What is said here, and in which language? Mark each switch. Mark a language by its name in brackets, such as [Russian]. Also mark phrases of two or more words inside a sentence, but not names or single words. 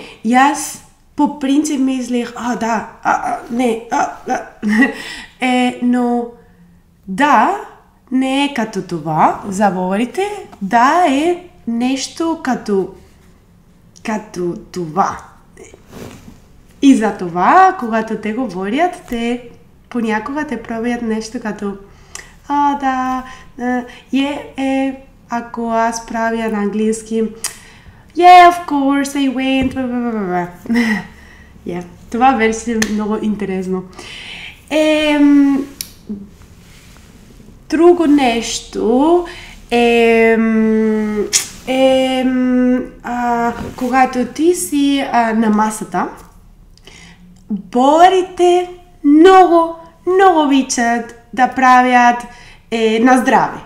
[Bulgarian] И аз по принцип мислих, но да, не е като това за българите, да е нещо като това. И за това, когато те говорят, те понякога те правят нещо като ако аз правя на английски [English] of course I went, [Bulgarian] това беше много интересно. Друго нещо когато ти си на масата, българите много обичат да правят на здраве.